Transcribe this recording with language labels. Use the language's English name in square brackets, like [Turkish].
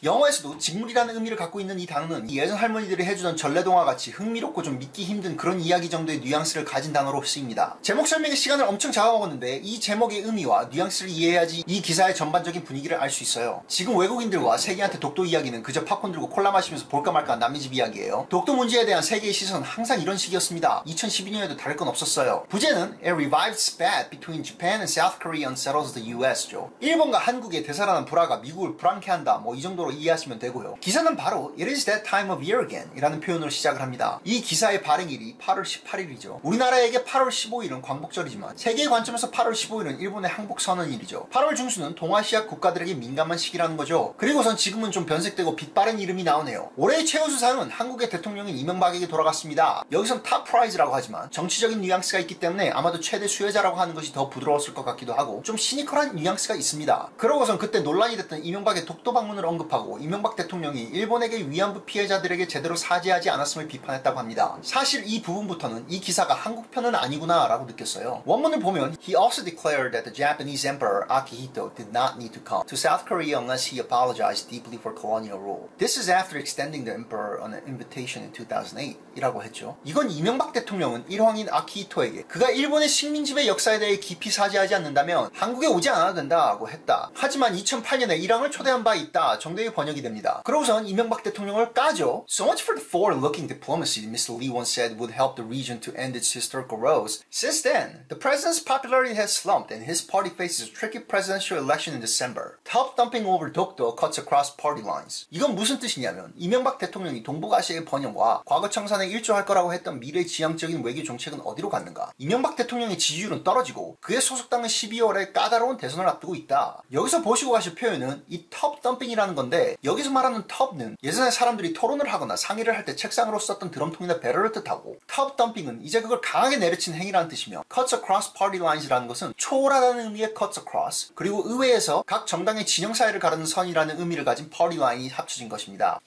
[Korean] 영어에서도 직물이라는 의미를 갖고 있는 이 단어는 예전 할머니들이 해주던 전래동화 같이 흥미롭고 좀 믿기 힘든 그런 이야기 정도의 뉘앙스를 가진 단어로 쓰입니다. 제목 설명에 시간을 엄청 잡아먹었는데 이 제목의 의미와 뉘앙스를 이해해야지 이 기사의 전반적인 분위기를 알 수 있어요. 지금 외국인들과 세계한테 독도 이야기는 그저 팝콘 들고 콜라 마시면서 볼까 말까 남의 집 이야기예요. 독도 문제에 대한 세계의 시선은 항상 이런 식이었습니다. 2012년에도 다를 건 없었어요. 부제는 [English] A revived spat between Japan and South Korea unsettles the US죠. [Korean] 일본과 한국의 대사라는 불화가 미국을 불안케한다 이 정도로 이해하시면 되고요. 기사는 바로 [English] It is that time of year again [Korean] 이라는 표현으로 시작을 합니다. 이 기사의 발행일이 8월 18일이죠. 우리나라에게 8월 15일은 광복절이지만 세계의 관점에서 8월 15일은 일본의 항복선언일이죠. 8월 중순은 동아시아 국가들에게 민감한 시기라는 거죠. 그리고선 지금은 좀 변색되고 빛바랜 이름이 나오네요. 올해의 최우수상은 한국의 대통령인 이명박에게 돌아갔습니다. 여기선 탑 프라이즈라고 하지만 정치적인 뉘앙스가 있기 때문에 아마도 최대 수혜자라고 하는 것이 더 부드러웠을 것 같기도 하고 좀 시니컬한 뉘앙스가 있습니다. 그러고선 그때 논란이 됐던 이명박의 독도 방문을 언급하고 이명박 대통령이 일본에게 위안부 피해자들에게 제대로 사죄하지 않았음을 비판했다고 합니다. 사실 이 부분부터는 이 기사가 한국편은 아니구나 라고 느꼈어요. 원문을 보면 [English] He also declared that the Japanese Emperor Akihito did not need to come to South Korea unless he apologized deeply for colonial rule. This is after extending the emperor an invitation in 2008 [Korean] 이라고 했죠. 이건 이명박 대통령은 일왕인 아키히토에게 그가 일본의 식민지배 역사에 대해 깊이 사죄하지 않는다면 한국에 오지 않아도 된다고 했다. 하지만 2008년에 일왕을 초대한 바 있다 정도의 번역이 됩니다. 그러고선 이명박 대통령을 까죠. [English] So much for the forward-looking diplomacy Mr. Lee once said would help the region to end its historical woes. Since then, the president's popularity has slumped and his party faces a tricky presidential election in December. Top dumping over Dokdo cuts across party lines. [Korean] 이건 무슨 뜻이냐면 이명박 대통령이 동북아시아의 번영과 과거 청산에 일조할 거라고 했던 미래 지향적인 외교 정책은 어디로 갔는가? 이명박 대통령의 지지율은 떨어지고 그의 소속당은 12월에 까다로운 대선을 앞두고 있다. 여기서 보시고 가실 표현은 이 톱 덤핑이라는 건데 여기서 말하는 톱는 예전에 사람들이 토론을 하거나 상의를 할 때 책상으로 썼던 드럼통이나 배럴을 뜻하고 톱 덤핑은 이제 그걸 강하게 내려친 행위라는 뜻이며 [English] cuts across party lines [Korean] 이라는 것은 초월하다는 의미의 cuts across 그리고 의회에서 각 정당의 진영 사이를 가르는 선이라는 의미를 가진 party line이 합쳐진 것입니다.